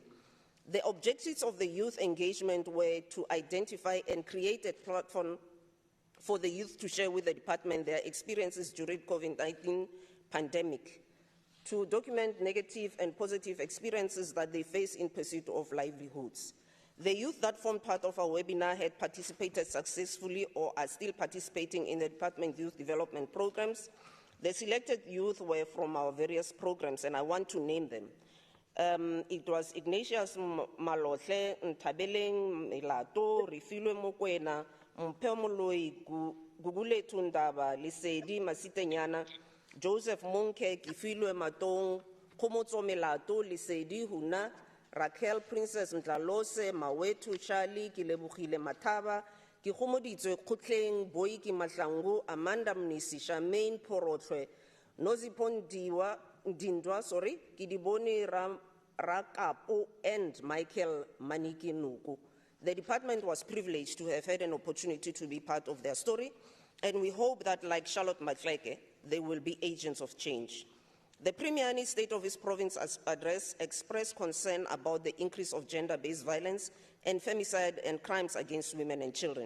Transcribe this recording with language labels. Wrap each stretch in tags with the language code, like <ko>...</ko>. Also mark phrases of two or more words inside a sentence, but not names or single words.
<en>The objectives of the youth engagement were to identify and create a platform for the youth to share with the department their experiences during COVID-19 pandemic, to document negative and positive experiences that they face in pursuit of livelihoods. The youth that formed part of our webinar had participated successfully or are still participating in the department youth development programs. The selected youth were from our various programs, and I want to name them. It was Ignatius Malotle, Ntabeleng Melato, Refilwe Mokwena, Mpho Moloi, Gugule Tundaba, Lesedi Masitenyana, Joseph Monke, Kifilwe Matong, Komotso Melato, Lesedi Huna, Raquel Princess Mtlalose, Mawetu Charlie, Kilebukile Mataba, Kihomoditwe Kutleng, Boiki Matlangu, Amanda Mnisi, Charmaine Porotwe, Nozipon Dindwa, Kidiboni Rakapo, and Michael Maniki Nuku. The department was privileged to have had an opportunity to be part of their story, and we hope that, like Charlotte Maxeke, they will be agents of change. The Premier, in his State of his Province address, expressed concern about the increase of gender-based violence and femicide and crimes against women and children.</en>